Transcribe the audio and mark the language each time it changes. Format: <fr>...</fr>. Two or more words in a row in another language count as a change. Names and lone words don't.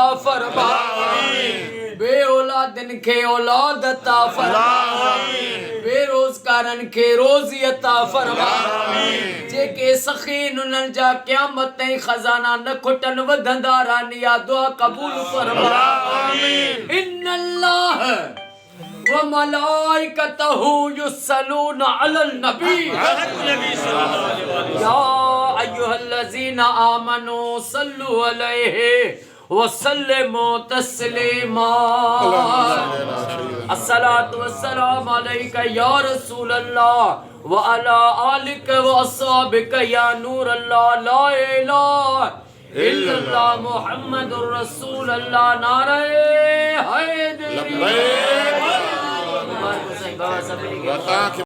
<sd>फरमा बे औलादन के औलाद अता फरमा बेरोजगारन के रोज़ी अता फरमा जेके सखीन उन्हनि जा क़यामत ताईं खजाना न खुटन वधंदा रहनि या दुआ कबूल फरमा</sd> <ar>إن الله وملائكته يصلون على النبي يا أيها الذين آمنوا صلوا عليه وسلموا تسليما الصلاة والسلام عليك يا رسول الله وعلى آلك وأصحابك يا نور الله لا إله إلا الله محمد رسول الله</ar> <ur>نعرۂ حیدری</ur>